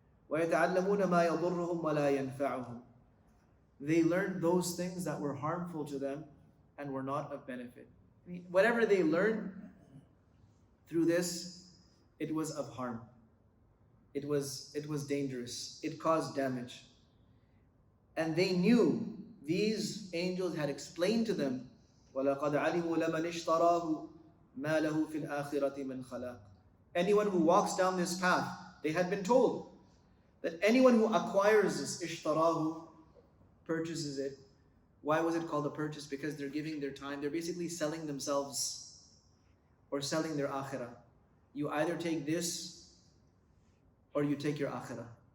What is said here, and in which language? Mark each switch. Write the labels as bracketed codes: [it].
[ar] وَيَتَعَلَّمُونَ مَا يَضُرُّهُمْ وَلَا يَنْفَعُهُم. [en] They learned those things that were harmful to them and were not of benefit. Whatever they learned through this, it was of harm. It was dangerous. It caused damage. And they knew, these angels had explained to them, [ar] وَلَقَدْ عَلِمُوا لَمَنِ اشْتَرَاهُ مَا لَهُ فِي الْآخِرَةِ مِنْ خَلَاقٍ. [en] Anyone who walks down this path, they had been told that anyone who acquires this, ishtarahu, purchases it. Why was it called a purchase? Because they're giving their time. They're basically selling themselves or selling their akhirah. You either take this or you take your akhirah.